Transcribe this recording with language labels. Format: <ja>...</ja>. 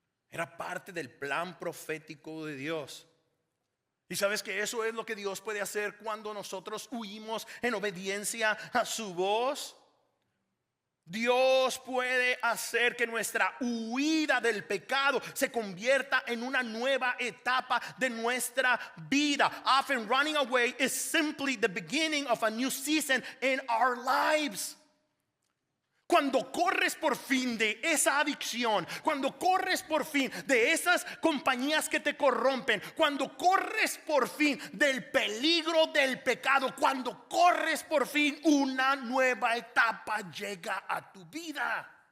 <es>Era parte del plan profético de Dios. Y sabes que eso es lo que Dios puede hacer cuando nosotros huimos en obediencia a su voz. Dios puede hacer que nuestra huida del pecado se convierta en una nueva etapa de nuestra vida.</es> <en>Often running away is simply the beginning of a new season in our lives.</en> <es>Cuando corres por fin de esa adicción, cuando corres por fin de esas compañías que te corrompen, cuando corres por fin del peligro del pecado, cuando corres por fin, una nueva etapa llega a tu vida.</es>